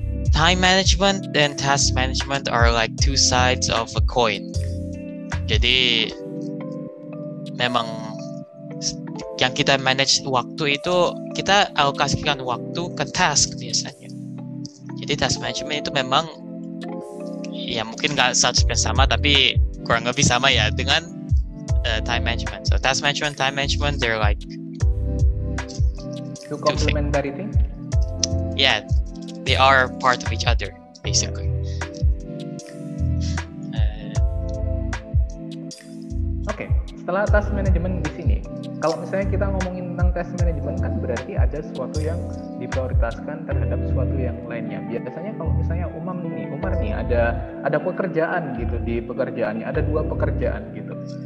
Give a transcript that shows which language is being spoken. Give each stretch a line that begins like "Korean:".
English: Time management and task management are like two sides of a coin.
Indonesian: Jadi memang yang kita manage waktu itu kita alokasikan waktu ke task biasanya. Jadi task management itu memang ya mungkin nggak 100% sama, tapi kurang lebih sama ya dengan time management.
English: So task management, time management, they're like two complementary things. Yeah, they are part of each other basically.
Indonesian: Oke, setelah task management di sini, kalau misalnya kita ngomongin tentang task management kan berarti ada sesuatu yang diprioritaskan terhadap sesuatu yang lainnya. Biasanya kalau misalnya Umar nih ada pekerjaan gitu, di pekerjaannya ada 2 pekerjaan gitu.